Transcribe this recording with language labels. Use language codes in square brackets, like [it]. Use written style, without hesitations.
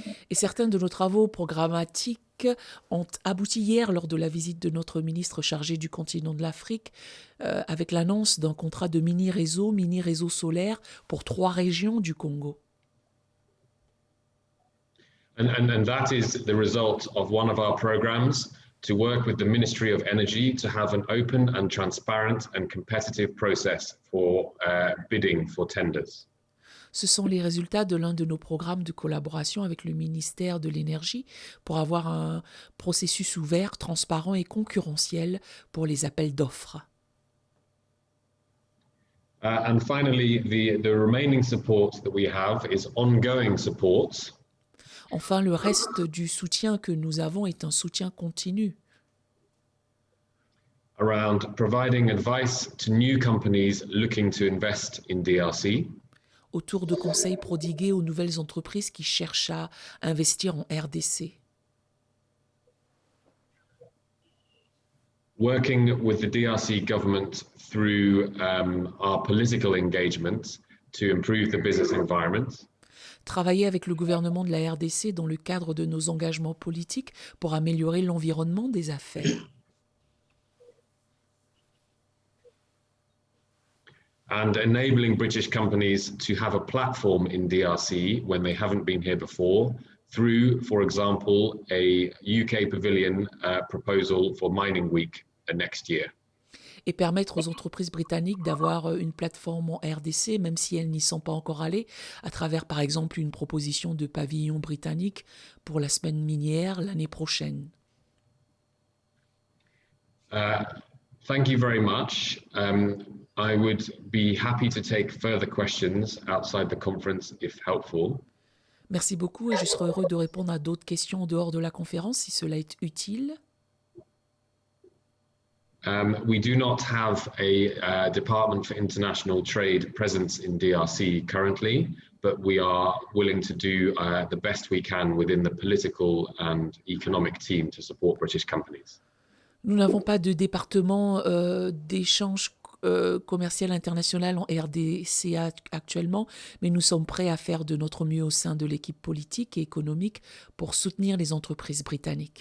[fr] Et certains de nos travaux programmatiques ont abouti hier lors de la visite de notre ministre chargé du continent de l'Afrique avec l'annonce d'un contrat de mini-réseau solaire pour 3 régions du Congo. [en] And that is the result of one of our programs to work with the Ministry of Energy to have an open and transparent and competitive process for bidding for tenders. [fr] Ce sont les résultats de l'un de nos programmes de collaboration avec le ministère de l'Énergie pour avoir un processus ouvert, transparent et concurrentiel pour les appels d'offres. [en] And finally, the remaining support that we have is ongoing support. [fr] Enfin, le reste du soutien que nous avons est un soutien continu. [en] Around providing advice to new companies looking to invest in DRC. [fr] Autour de conseils prodigués aux nouvelles entreprises qui cherchent à investir en RDC. [en] Working with the DRC government through our political engagement to improve the business environment. [fr] Travailler avec le gouvernement de la RDC dans le cadre de nos engagements politiques pour améliorer l'environnement des affaires. [en] And enabling British companies to have a platform in DRC when they haven't been here before through, for example, a UK pavilion proposal for Mining Week next year. [fr] Et permettre aux entreprises britanniques d'avoir une plateforme en RDC, même si elles n'y sont pas encore allées, à travers par exemple une proposition de pavillon britannique pour la semaine minière l'année prochaine. [en] Thank you very much. I would be happy to take further questions outside the conference if helpful. [fr] Merci beaucoup et je serai heureux de répondre à d'autres questions en dehors de la conférence si cela est utile. [en] We do not have a Department for International Trade presence in DRC currently, but we are willing to do the best we can within the political and economic team to support British companies. [fr] Nous n'avons pas de département d'échange commercial international en RDC actuellement, mais nous sommes prêts à faire de notre mieux au sein de l'équipe politique et économique pour soutenir les entreprises britanniques.